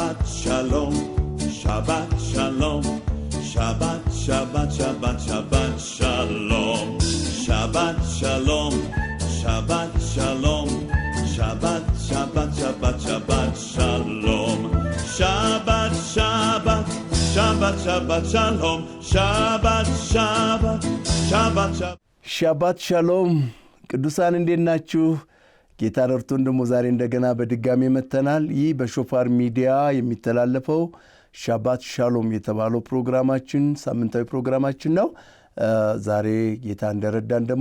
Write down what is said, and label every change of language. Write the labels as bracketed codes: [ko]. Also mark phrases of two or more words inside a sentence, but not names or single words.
[he] שלום, שבת שלום, שבת, שבת, שבת, שבת שלום, שבת שלום, שבת שלום, שבת, שבת, שבת, שבת שלום, שבת, שבת, שבת, שבת שלום, שבת, שבת, שבת, שבת. שבת שלום [am] ቅዱሳን እንዴት ናችሁ? ጌታ ረድቶን ደግሞ ዛሬ እንደገና በድጋሚ መተናል። ይህ በሾፋር ሚዲያ የሚተላለፈው ሻባት ሻሎም የተባለው ፕሮግራማችን ሳምንታዊ ፕሮግራማችን ነው። ዛሬ ጌታ እንደረዳን ደግሞ